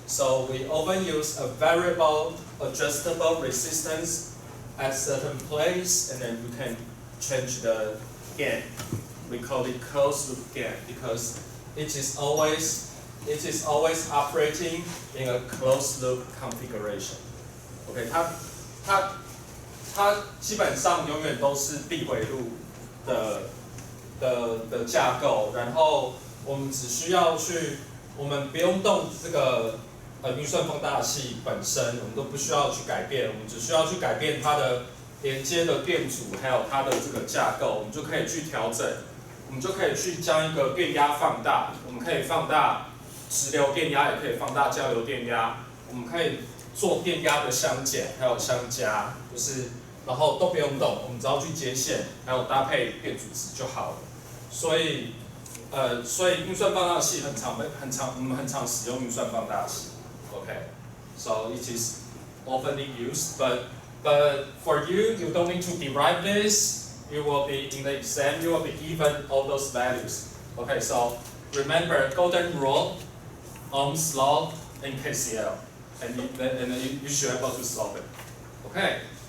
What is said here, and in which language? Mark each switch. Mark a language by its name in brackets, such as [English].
[English] So we often use a variable adjustable resistance at certain place, and then we can change the gain. We call it closed loop gain because it is always operating in a closed loop configuration. [Chinese] OK， 它基本上永远都是闭回路的架构，然后我们只需要我们不用动这个运算放大器本身，我们都不需要去改变，我们只需要去改变它的连接的电阻，还有它的这个架构，我们就可以去调整，我们就可以去将一个电压放大，我们可以放大直流电压，也可以放大交流电压，我们可以做电压的相减，还有相加，然后都不用动，我们只要去接线，还有搭配电阻值就好了。所以运算放大器我们很常使用运算放大器。 [English] Okay, so it is often used, but for you don't need to derive this. You will be in the exam. You will be given all those values. Okay, so remember golden rule, Ohm's law, and KCL, and you should be able to solve it. Okay.